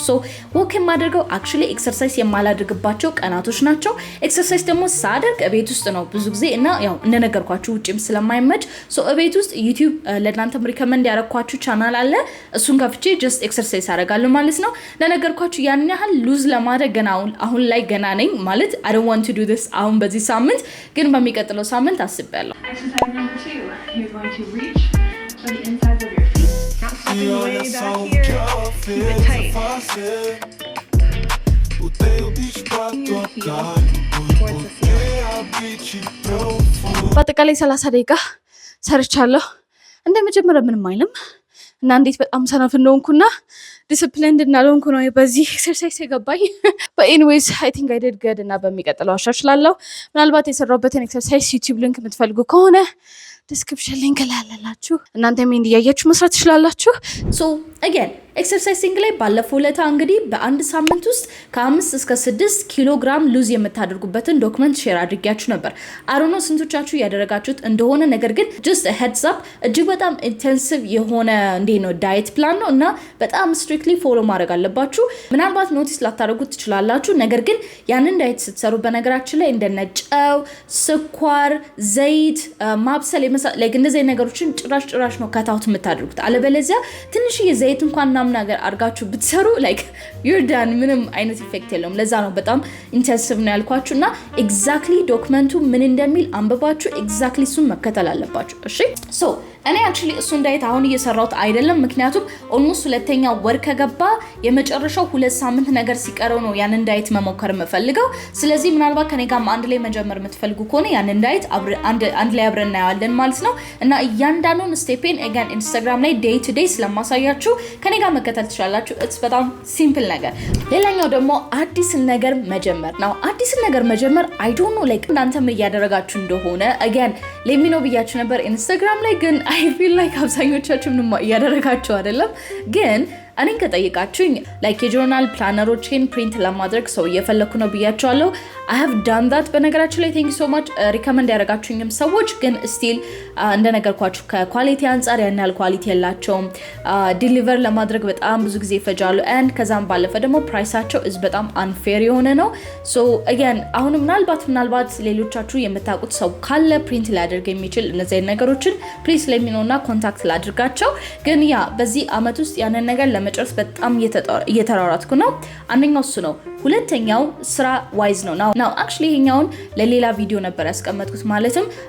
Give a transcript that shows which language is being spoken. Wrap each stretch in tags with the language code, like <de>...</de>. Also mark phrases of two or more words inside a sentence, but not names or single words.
<en>so walk</en> <am>የማደርገው</am> <en>actually exercise</en> <am>የማላደርግባቸው ቀናቶች ናቸው። ኤክሰርሳይዝ ደግሞ ሳደርግ ቤት ውስጥ ነው ብዙ ጊዜ እና ያው እንደነገርኳችሁ ውጪም ስለማይመች ሶ ቤት ውስጥ ዩቲዩብ ለእናንተም ሪከመንድ ያደረኳችሁ ቻናል አለ። እሱን ከፍቼ</am> <en>just exercise</en> <am>አደርጋለሁ ማለት ነው። ለነገርኳችሁ ያን ያህል ሉዝ ለማድረግ ገና አሁን ላይ ገና ነኝ ማለት</am> <en>I don't want to do this</en> <am>አሁን በዚህ ሳምንት፣ ግን በሚቀጥለው ሳምንት አስቤያለሁ።</am> <en>Exercise number 2. You're going to reach for the insides of your feet. Not stopping way back here. Keep it tight.</en> <am>በአጠቃላይ 30 ደቂቃ ሰርቻለሁ። እንደመጀመሪያ ምንም አይልም እና እንዴት በጣም ሰነፍ እንደሆንኩና ዲሲፕሊንድ እንዳልሆንኩ ነው በዚህ ኤክሰርሳይዝ የገባኝ።</am> <en>but anyways I think I did good</en> <am>እና በሚቀጥለው አሻሽላለሁ። ምናልባት የሰራሁበትን ኤክሰርሳይዝ ዩቲዩብ ሊንክ የምትፈልጉ ከሆነ</am> <en>description link</en> <am>ላይ አለላችሁ። እናንተም እንዲያያችሁ መስራት ትችላላችሁ።</am> <en>so again exercising</en> <am>ላይ ባለፈው ለታ እንግዲህ በአንድ ሳምንት ውስጥ ከ5 እስከ 6 ኪሎ ግራም ሉዝ የምታደርጉበትን</am> <en>document share</en> <am>አድርጌያችሁ ነበር። አሮኖ ስንቶቻችሁ ያደረጋችሁት እንደሆነ፣ ነገር ግን</am> <en>just a heads up</en> <am>እጅግ በጣም ኢንቴንሲቭ የሆነ ነው</am> <en>diet plan</en> <am>ነው እና በጣም</am> <en>strictly follow</en> <am>ማድረግ አለባችሁ። ምናልባት ኖቲስ ላታደርጉት ትችላላችሁ፣ ነገር ግን ያንን ዳይት ስትሰሩ በነገራችን ላይ እንደነ ጨው፣ ስኳር፣ ዘይት ማብሰል like እንደዚህ ነገሮችን ጭራሽ ነው ካታውት የምታደርጉት። አለበለዚያ ትንሽ ዘይት እንኳን ነገር አርጋችሁ ብትሰሩ</am> <en>like you're done</en> <am>ምንም አይነት ኢፌክት የለውም። ለዛ ነው በጣም ኢንቴንሲቭ ነው ያልኳችሁና ኤግዛክትሊ ዶክመንቱ ምን እንደሚል አንብባችሁ ኤግዛክትሊ እሱን መከተል አለባችሁ። እሺ ሶ እኔ actually እሱን ዳይት አሁን እየሰራሁት አይደለም ምክንያቱም ኦልሞስት ሁለተኛ ወር ከገባ የመጨረሻው 2 ሳምንት ነገር ሲቀረው ነው ያንን ዳይት መሞከር የምፈልገው ስለዚህ ምናልባት ከኔ ጋር አንድ ላይ መጀመር የምትፈልጉ ከሆነ ያንን ዳይት አንድ ላይ አብረን እናያለን ማለት ነው እና እያንዳንዱን ስቴፕን again ኢንስታግራም ላይ</am> <en>day to day</en> <am>ስለማሳያችሁ ከኔ ጋር መከታተል ትችላላችሁ it's በጣም ሲምፕል ነገር ሌላኛው ደግሞ አዲስ ነገር መጀመር ነው አዲስ ነገር መጀመር</am> <en>I don't know like</en> <am>እናንተም እያደረጋችሁ እንደሆነ</am> <en>again let me know</en> <am>ብያችሁ ነበር ኢንስታግራም ላይ ግን</am> <en>I feel like</en> <am>አብዛኞቻችሁ ምንም እያደረጋችሁ አይደለም ግን እኔን ከጠይቃችሁኝ like የጆርናል ፕላነሮችን ፕሪንት ለማድረግ ሰው እየፈለኩ ነው ብያችኋለሁ</am> <en>I have done that</en> <am>በነገራችን ላይ</am> <en>thank you so much recommend</en> <am>ያደረጋችሁኝም ሰዎች ግን still እንደነገርኳችሁ ከኳሊቲ አንፃር ያን ያህል ኳሊቲ የላቸውም ዲሊቨር ለማድረግ በጣም ብዙ ጊዜ ይፈጃሉ and ከዛም ባለፈ ደግሞ ፕራይሳቸው is በጣም unfair የሆነ ነው</am> <en>so again</en> <am>አሁን ምናልባት ሌሎቻችሁ የምታውቁት ሰው ካለ ፕሪንት ሊያደርግ የሚችል እነዚህ ነገሮችን</am> <en>please let me know</en> <am>እና ኮንታክት ላድርጋቸው ግን ያ በዚህ አመት ውስጥ ያንን ነገር ለመጨረስ በጣም እየተራራጥኩ ነው አንደኛው እሱ ነው ሁለተኛው</am> <en>work wise</en> <am>ነው</am> <en>now actually</en> <am>ይሄኛውን ለሌላ ቪዲዮ ነበር ያስቀመጥኩት ማለትም</am>